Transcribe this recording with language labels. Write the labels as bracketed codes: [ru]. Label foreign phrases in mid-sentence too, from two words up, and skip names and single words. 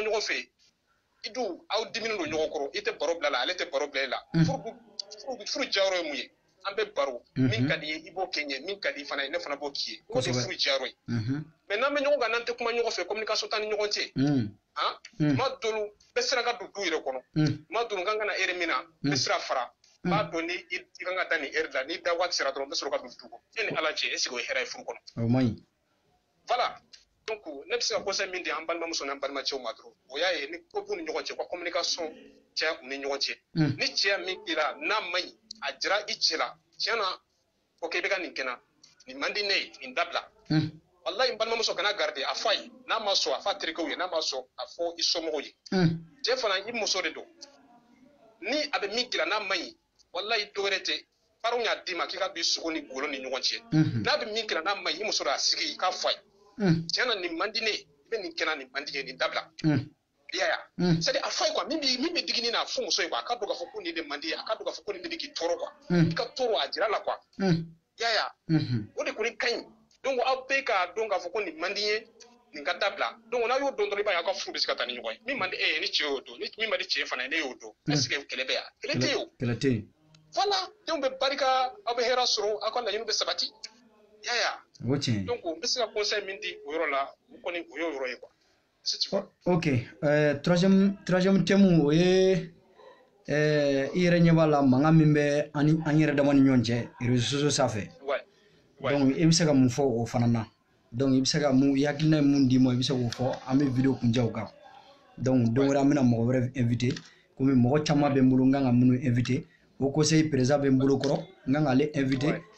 [bm] ɲɔgɔn fɛ i dun aw diminen don ɲɔgɔn kɔrɔ i tɛ baro bila la ale tɛ baro bila i la furu jayɔrɔ ye mun ye an bɛ baro min ka di ye i b'o kɛ n ye min ka di fana ye ne fana b'o k'i ye o de ye furu jayɔrɔ ye mais n'an bɛ ɲɔgɔn kan n'an tɛ kuma ɲɔgɔn fɛ communication t'an ni ɲɔgɔn cɛ tuma dɔw bɛɛ sera ka don du yɛrɛ kɔnɔ tuma dɔw kan ka na heure min na n bɛ sira fara n b'a dɔn ni i kan ka taa nin heure la n'i da waati sera dɔrɔn n bɛ sɔrɔ ka don du kɔnɔ e ni ala cɛ [fr] est ce que [bm] o ye hɛrɛ ye furu kɔnɔ o man ɲi voilà donc ne bɛ se ka conseil min di an balimamuso n'an balimacɛw ma dɔrɔn o y'a ye ni ko b'u ni ɲɔgɔn cɛ u ka communication cɛ u ni ɲɔgɔn cɛ ni cɛ min kɛra n'a ma ɲi a jira i cɛ la tiɲɛ na ok i bɛ ka nin kɛ n na nin man di ne ye nin dabila walayi n balimamuso kana garder a fɔ a ye n'a ma sɔn a fɔ a terikɛw ye n'a ma sɔn a fɔ i somɔgɔw ye cɛ fana i muso de don ni a bɛ min kɛra n'a ma ɲi walayi dɔ wɛrɛ tɛ parents y'a d'i ma k'i ka b'i sogo ni golo ni ɲɔgɔn cɛ n'a bɛ min kɛra n'a ma ɲi i muso de y'a sigi i k'a fɔ a ye tiɲɛ na nin man di ne ye i bɛ nin kɛ n na nin man di ye nin dabila i y'a ye [fr] c'est à dire [bm] a fɔ a ye quoi min bɛ digi n'a fɔ muso ye quoi a ka dɔn k'a fɔ ko nin de man di ye a ka dɔn k'a fɔ ko nin de bɛ k'i tɔɔrɔ quoi i ka tɔɔrɔ a jira la quoi i y'a ye o de kɔni ka ɲi donc aw bɛɛ k'a dɔn k'a fɔ ko nin man di ye nin ka dabila donc n'a y'o dɔn dɔrɔn i b'a ye aw ka furu bɛ se ka taa ni ɲɔgɔn ye min man di e ye ni cɛ y'o dɔn ni min man di cɛ fana ye ne y'o dɔn [fr] est ce que [bm] kɛlɛ bɛ yan kɛlɛ tɛ yen o kɛlɛ tɛ yen voilà denw bɛ barika aw bɛ hɛrɛ sɔrɔ aw ka laɲiniw bɛ sabati i y'a ye o tiɲɛ donc n bɛ se ka conseil min di o yɔrɔ la o kɔni o y'o yɔrɔ ye quoi ok [fr] troisième thème [bm] o ye i yɛrɛ ɲɛ b'a la mankan min bɛ an yɛrɛ dama ni ɲɔgɔn cɛ [fr] réseaux sociaux [bm] sanfɛ donc i bɛ se ka mun fɔ o fana na donc i bɛ se ka mun i hakilina ye mun d'i ma i bɛ se k'o fɔ an bɛ video kuncɛ o kan donc don wɛrɛ an bɛna mɔgɔ wɛrɛ invité komi mɔgɔ caman bɛ n bolo n kan ka minnu invité o [fr] conseil président [bm] bɛ n bolo kɔrɔ n kan k'ale invité